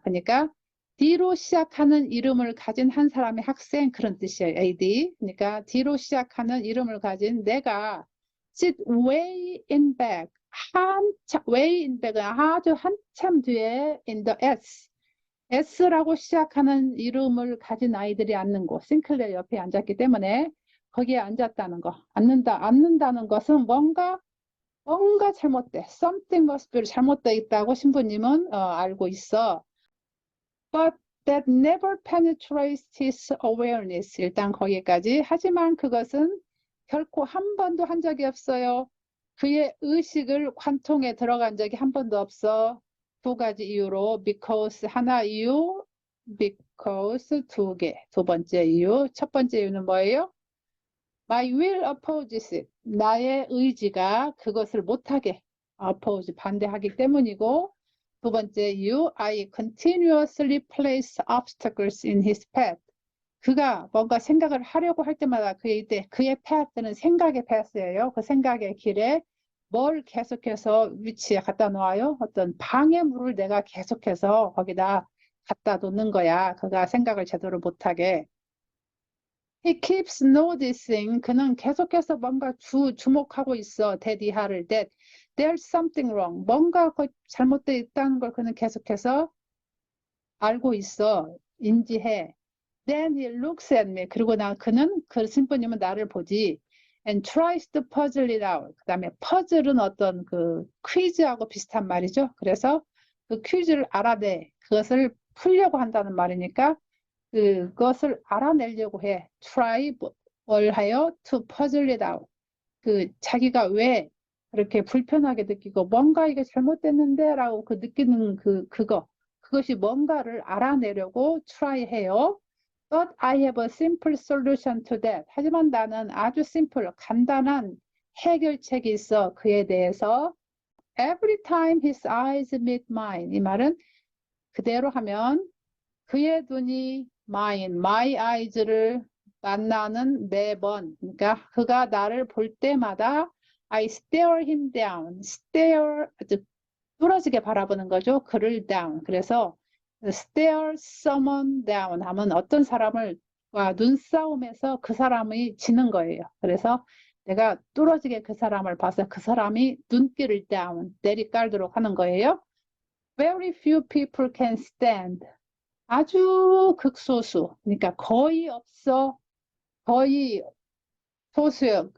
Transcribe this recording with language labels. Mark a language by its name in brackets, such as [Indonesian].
[Korean] 그러니까 D로 시작하는 이름을 가진 한 사람의 학생 그런 뜻이에요. [English] A D. [Korean] 그러니까 D로 시작하는 이름을 가진 내가 [English] sit way in back. way in back [Korean] 은 아주 한참 뒤에 [English] in the S. [Korean] S라고 시작하는 이름을 가진 아이들이 앉는 곳. 싱클레어 옆에 앉았기 때문에 거기에 앉았다는 거. 앉는다는 것은 뭔가 잘못돼. [English] Something must be [Korean] 잘못돼 있다고 신부님은 알고 있어. [English] But that never penetrates his awareness. [Korean] 일단 거기까지. 하지만 그것은 결코 한 번도 한 적이 없어요. 그의 의식을 관통에 들어간 적이 한 번도 없어. 두 가지 이유로 because 하나 이유, because 두 개. 두 번째 이유. 첫 번째 이유는 뭐예요? [English] My will opposes it. [Korean] 나의 의지가 그것을 못하게 [English] oppose, [Korean] 반대하기 때문이고 두 번째, [English] I continuously place obstacles in his path. [Korean] 그가 뭔가 생각을 하려고 할 때마다 그의 path는 생각의 path예요. 그 생각의 길에 뭘 계속해서 위치에 갖다 놓아요? 어떤 방해물을 내가 계속해서 거기다 갖다 놓는 거야. 그가 생각을 제대로 못하게. [English] He keeps noticing. [Korean] 그는 계속해서 뭔가 주목하고 있어. [English] that there's something wrong. [Korean] 뭔가 잘못되어 있다는 걸 그는 계속해서 알고 있어. 인지해. [English] Then he looks at me. [Korean] 그리고 그는 그 신부님은 나를 보지. [English] And tries to puzzle it out. [Korean] 그 다음에 퍼즐은 어떤 그 퀴즈하고 비슷한 말이죠. 그래서 그 퀴즈를 알아내. 그것을 풀려고 한다는 말이니까 그것을 알아내려고 해. try 뭘 하여 to puzzle it out. 그 자기가 왜 그렇게 불편하게 느끼고 뭔가 이게 잘못됐는데 라고 그 느끼는 그것이 뭔가를 알아내려고 try 해요. [English] But I have a simple solution to that. [Korean] 하지만 나는 아주 simple, 간단한 해결책이 있어. 그에 대해서. [English] Every time his eyes meet mine. [Korean] 이 말은 그대로 하면 그의 눈이 mine, my eyes를 만나는 매번, 그러니까 그가 나를 볼 때마다 [English] I stare him down. [Korean] stare, 아주 뚫어지게 바라보는 거죠. 그를 down. 그래서 stare someone down 하면 어떤 사람을 눈싸움에서 그 사람이 지는 거예요. 그래서 내가 뚫어지게 그 사람을 봐서 그 사람이 눈길을 down, 내리깔도록 하는 거예요. [English] Very few people can stand. [Korean] 아주 극소수, 그러니까 거의 없어, 거의 소수요.